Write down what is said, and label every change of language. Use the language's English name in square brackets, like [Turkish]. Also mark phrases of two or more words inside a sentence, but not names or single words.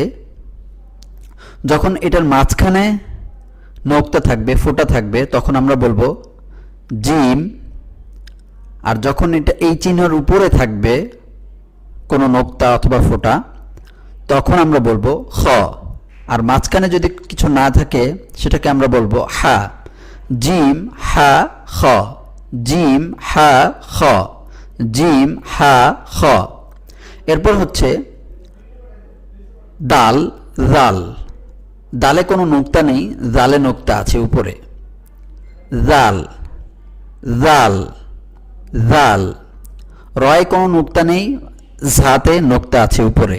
[Bangla] যখন এটার মাঝখানে নোক্তা থাকবে ফোঁটা থাকবে তখন আমরা বলবো জিম। আর যখন এটা এই চিহ্নের উপরে থাকবে কোনো নোক্তা অথবা ফোঁটা তখন আমরা বলবো খ। আর মাঝখানে যদি কিছু না থাকে সেটাকে আমরা বলবো হা। জিম হা খ, জিম হা খ, জিম হা খ। এরপর হচ্ছে দাল জাল। দালে কোনো নোক্তা নেই, জালে নোক্তা আছে উপরে। জাল জাল জাল। রয় কোনো নোক্তা নেই, ঝাতে নোক্তা আছে উপরে।